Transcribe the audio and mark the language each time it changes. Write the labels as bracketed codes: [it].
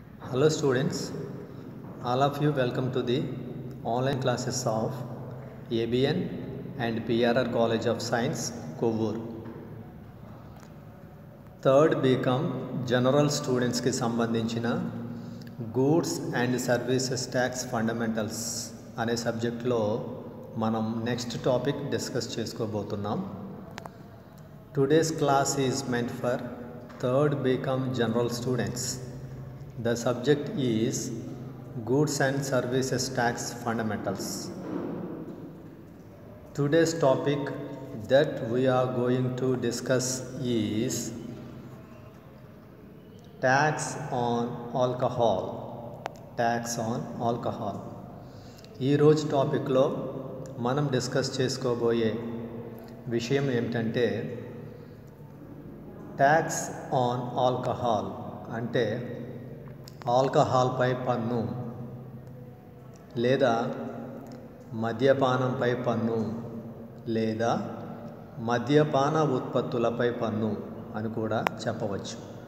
[en] Hello students, all of you welcome to the online classes of ABN and PRR College of Science, Kovur. [te] Third BCom general స్టూడెంట్స్కి సంబంధించిన goods and services tax fundamentals అనే సబ్జెక్ట్లో మనం next topic discuss చేసుకోబోతున్నాం. [en] Today's class is meant for third BCom general students. The subject is Goods and Services Tax Fundamentals. Today's topic that we are going to discuss is tax on alcohol. Tax on alcohol. [te] ఈ రోజు టాపిక్లో మనం discuss చేసుకోబోయే విషయం ఏమిటంటే tax on alcohol అంటే ఆల్కహాల్పై పన్ను లేదా మద్యపానంపై పన్ను లేదా మద్యపాన ఉత్పత్తులపై పన్ను అని కూడా చెప్పవచ్చు.